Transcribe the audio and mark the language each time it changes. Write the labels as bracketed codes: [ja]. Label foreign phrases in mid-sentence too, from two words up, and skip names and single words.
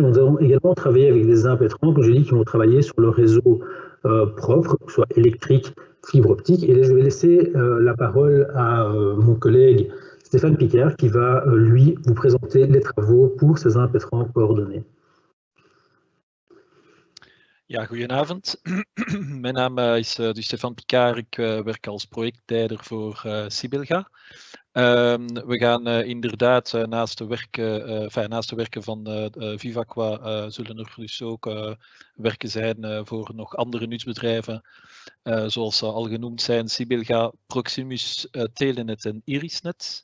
[fr] Nous allons également travailler avec des impétrants, comme j'ai dit, qui vont travailler sur le réseau propre, que ce soit électrique, fibre optique. Et là, je vais laisser la parole à mon collègue Stéphane Picard, qui va, lui, vous présenter les travaux pour ces impétrants coordonnés. [nl] Ja, goedenavond. Mijn naam is dus Stefan Picard. Ik werk als projectleider voor Sibylga. We gaan inderdaad naast de werken van Vivacois zullen er dus ook werken zijn voor nog andere nutsbedrijven, zoals al genoemd zijn Sibylga, Proximus, Telenet en Irisnet.